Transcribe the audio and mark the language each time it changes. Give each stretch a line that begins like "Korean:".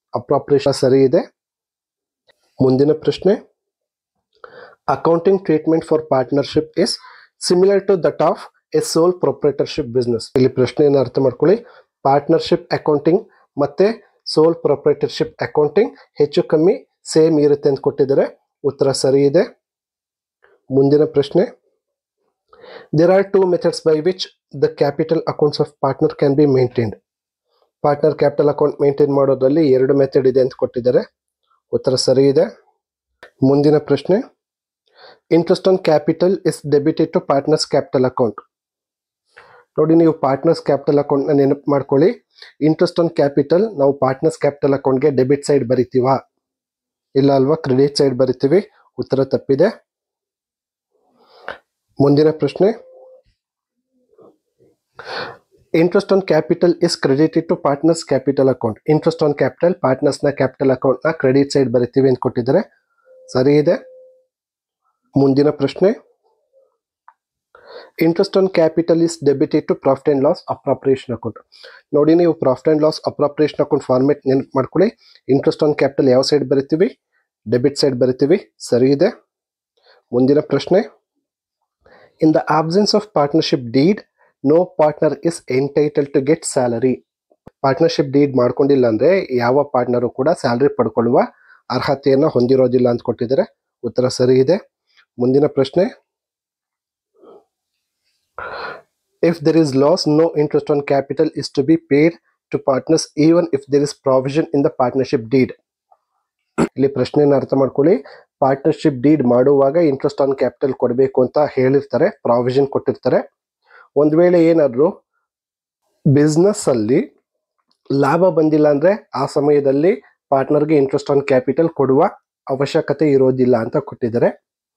Kannada: Appropriation ಸರಿ ಇದೆ. ಮುಂದಿನ ಪ್ರಶ್ನೆ,
English: Accounting treatment for partnership is similar to that of a sole proprietorship business.
Kannada: ಇಲ್ಲಿ ಪ್ರಶ್ನೆಯನ್ನು ಅರ್ಥ ಮಾಡ್ಕೊಳ್ಳಿ. ಪಾರ್ಟ್ನರ್ಶಿಪ್ ಅಕೌಂಟಿಂಗ್ ಮತ್ತೆ ಸೋಲ್ ಪ್ರೊಪ್ರೈಟರ್ಶಿಪ್ ಅಕೌಂಟಿಂಗ್ ಹೆಚ್ಚು ಕಮ್ಮಿ ಸೇಮ್ ಇರುತ್ತೆ ಅಂತ ಕೊಟ್ಟಿದ್ದಾರೆ, ಉತ್ತರ ಸರಿ ಇದೆ. ಮುಂದಿನ ಪ್ರಶ್ನೆ,
English: there are two methods by which the capital accounts of partner can be maintained.
Kannada: Partner capital account maintain ಮಾಡೋದ್ರಲ್ಲಿ 2 ಮೆಥಡ್ ಇದೆ ಅಂತ ಕೊಟ್ಟಿದ್ದಾರೆ, ಉತ್ತರ ಸರಿ ಇದೆ. ಮುಂದಿನ ಪ್ರಶ್ನೆ,
English: Interest on capital is debited to partners capital account.
Kannada: ನೋಡಿ, ನೀವು ಪಾರ್ಟ್ನರ್ಸ್ ಕ್ಯಾಪಿಟಲ್ ಅಕೌಂಟ್ನ ನೆನಪು ಮಾಡ್ಕೊಳ್ಳಿ. ಇಂಟ್ರೆಸ್ಟ್ ಆನ್ ಕ್ಯಾಪಿಟಲ್ ನಾವು ಪಾರ್ಟ್ನರ್ಸ್ ಕ್ಯಾಪಿಟಲ್ ಅಕೌಂಟ್ಗೆ ಡೆಬಿಟ್ ಸೈಡ್ ಬರಿತೀವಾ? ಇಲ್ಲ ಅಲ್ವಾ, ಕ್ರೆಡಿಟ್ ಸೈಡ್ ಬರಿತೀವಿ, ಉತ್ತರ ತಪ್ಪಿದೆ. ಮುಂದಿನ ಪ್ರಶ್ನೆ,
English: Interest on capital is credited to partners capital account.
Kannada: Interest on capital ಪಾರ್ಟ್ನರ್ಸ್ನ capital ಅಕೌಂಟ್ನ ಕ್ರೆಡಿಟ್ ಸೈಡ್ ಬರಿತೀವಿ ಅಂತ ಕೊಟ್ಟಿದ್ದಾರೆ, ಸರಿ ಇದೆ. ಮುಂದಿನ ಪ್ರಶ್ನೆ,
English: Interest on capital is debited to profit and loss appropriation account.
Kannada: ನೋಡಿ, ನೀವು profit and loss appropriation account format ನೆನಪು ಮಾಡ್ಕೊಳ್ಳಿ. ಇಂಟ್ರೆಸ್ಟ್ ಆನ್ ಕ್ಯಾಪಿಟಲ್ ಯಾವ ಸೈಡ್ ಬರಿತೀವಿ? ಡೆಬಿಟ್ ಸೈಡ್ ಬರಿತೀವಿ, ಸರಿ ಇದೆ. ಮುಂದಿನ ಪ್ರಶ್ನೆ,
English: in the absence of partnership deed, no partner is entitle to get salary.
Kannada: Partnership deed ಮಾಡ್ಕೊಂಡಿಲ್ಲ ಅಂದ್ರೆ ಯಾವ ಪಾರ್ಟ್ನರು ಕೂಡ ಸ್ಯಾಲರಿ ಪಡ್ಕೊಳ್ಳುವ ಅರ್ಹತೆಯನ್ನು ಹೊಂದಿರೋದಿಲ್ಲ ಅಂತ ಕೊಟ್ಟಿದ್ದಾರೆ. ಉತ್ತರ ಸರಿ ಇದೆ. ಮುಂದಿನ ಪ್ರಶ್ನೆ,
English: If there is loss, no interest on capital is to be paid to partners even if there is provision in the partnership deed.
Kannada: ಇಲ್ಲಿ ಪ್ರಶ್ನೆಯನ್ನು ಅರ್ಥ ಮಾಡ್ಕೊಳ್ಳಿ. ಪಾರ್ಟ್ನರ್ಶಿಪ್ ಡೀಡ್ ಮಾಡುವಾಗ ಇಂಟ್ರೆಸ್ಟ್ ಆನ್ ಕ್ಯಾಪಿಟಲ್ ಕೊಡಬೇಕು ಅಂತ ಹೇಳಿರ್ತಾರೆ, ಪ್ರಾವಿಷನ್ ಕೊಟ್ಟಿರ್ತಾರೆ. ಒಂದ್ ವೇಳೆ ಏನಾದ್ರು ಬಿಸ್ನೆಸ್ ಅಲ್ಲಿ ಲಾಭ ಬಂದಿಲ್ಲ ಅಂದ್ರೆ ಆ ಸಮಯದಲ್ಲಿ ಪಾರ್ಟ್ನರ್ಗೆ ಇಂಟ್ರೆಸ್ಟ್ ಆನ್ ಕ್ಯಾಪಿಟಲ್ ಕೊಡುವ ಅವಶ್ಯಕತೆ ಇರೋದಿಲ್ಲ ಅಂತ ಕೊಟ್ಟಿದ್ದಾರೆ.